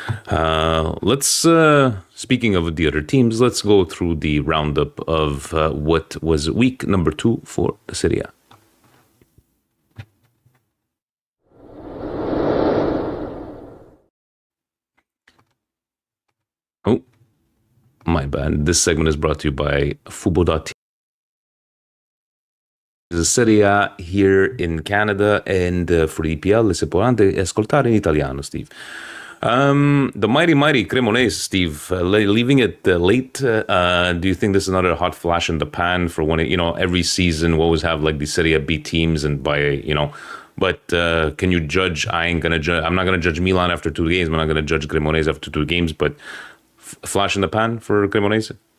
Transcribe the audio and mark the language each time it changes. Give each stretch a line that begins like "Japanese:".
English: Let's, speaking of the other teams, let's go through the roundup of what was week number 2 for the Serie A. Oh, my bad. This segment is brought to you by Fubo.tv. The Serie A here in Canada, and for the EPL
Italian: si può anche ascoltare in italiano,
English: Steve. The mighty Cremonese, Steve, leaving it late. Do you think this is another hot flash in the pan for when every season we always have like the Serie A B teams, and but can you judge? I'm not gonna judge Milan after 2 games. I'm not gonna judge Cremonese after 2 games, but flash in the pan for Cremonese.